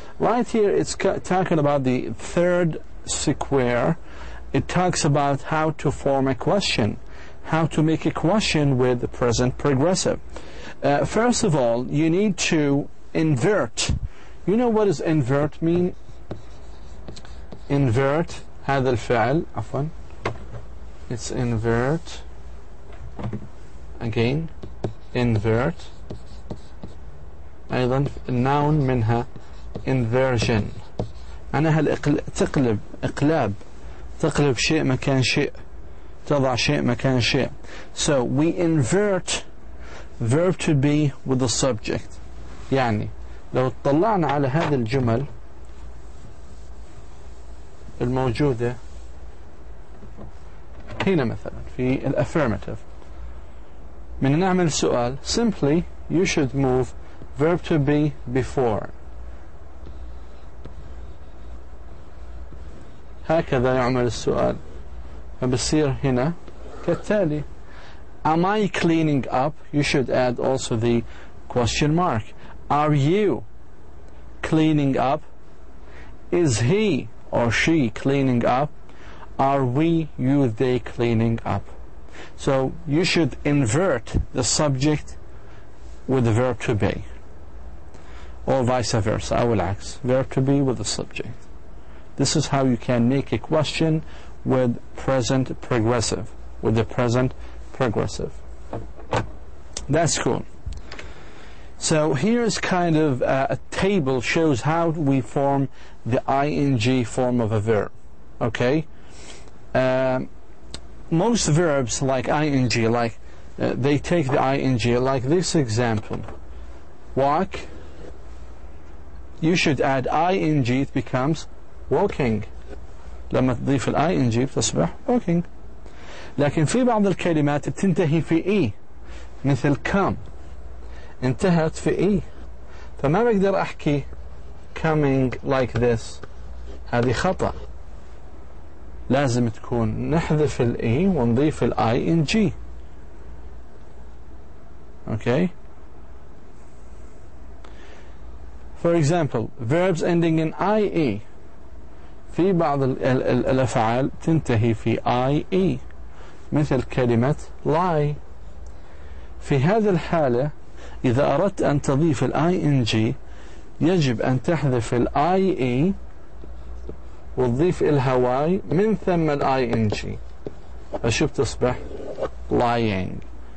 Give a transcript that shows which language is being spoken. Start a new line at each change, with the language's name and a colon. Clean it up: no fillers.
English: Right here it's talking about the third square. It talks about how to form a question, how to make a question with the present progressive. First of all, you need to invert. You know what does invert mean?
Arabic: Invert هذا الفعل عفوا
English: it's invert again invert
Arabic: أيضا النون منها inversion معناها تقلب إقلاب تقلب شيء مكان شيء تضع شيء مكان شيء.
English: So we invert verb to be with the subject.
Arabic: يعني لو اطلعنا على هذه الجمل الموجودة هنا مثلا في affirmative من نعمل سؤال
English: simply you should move verb to be before.
Arabic: هكذا يعمل السؤال فبصير هنا كالتالي
English: am I cleaning up? You should add also the question mark. Are you cleaning up? Is he or she cleaning up? Are we, you, they cleaning up? So you should invert the subject with the verb to be, or vice versa,
Arabic: أو العكس,
English: verb to be with the subject. This is how you can make a question with present progressive, with the present progressive. That's cool. So here's kind of a table shows how we form the ing form of a verb. Okay, most verbs like ing, like they take the ing, like this example, walk. You should add ing, it becomes walking.
Arabic: لما تضيف ing بتصبح walking. لكن في بعض الكلمات بتنتهي في إي مثل come انتهت في إي فما بقدر أحكي
English: coming like this
Arabic: هذه خطأ لازم تكون نحذف الإي ونضيف ing.
English: Okay, for example verbs ending in ie
Arabic: في بعض الأفعال تنتهي في ie مثل كلمة lie. في هذه الحالة إذا أردت أن تضيف ing يجب أن تحذف ie وتضيف الهواي من ثم ing فشو بتصبح lying.